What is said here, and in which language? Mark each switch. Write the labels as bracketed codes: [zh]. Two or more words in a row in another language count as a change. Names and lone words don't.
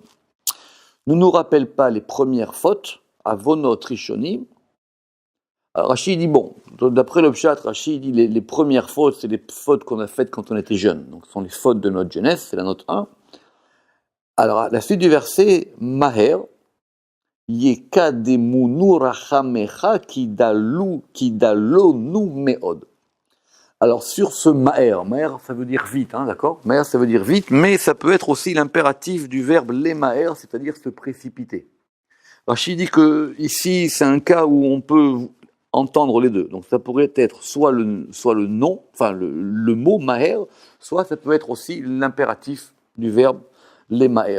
[fr] Ne nous rappelle pas les premières fautes, [he] עוונות ראשונים. [fr] Alors Rachid dit, bon, d'après le pshat, Rachid dit les premières fautes, c'est les fautes qu'on a faites quand on était jeune. Donc ce sont les fautes de notre jeunesse, c'est la note 1. Alors la suite du verset, [he] מהר יקדמונו רחמיך כי דלונו מאד. [fr] Alors sur ce maher ça veut dire vite, hein, d'accord? Maher ça veut dire vite, mais ça peut être aussi l'impératif du verbe lemaher, c'est-à-dire se précipiter. Rachid dit que ici c'est un cas où on peut entendre les deux. Donc ça pourrait être soit le nom, enfin le mot maher, soit ça peut être aussi l'impératif du verbe lemaher.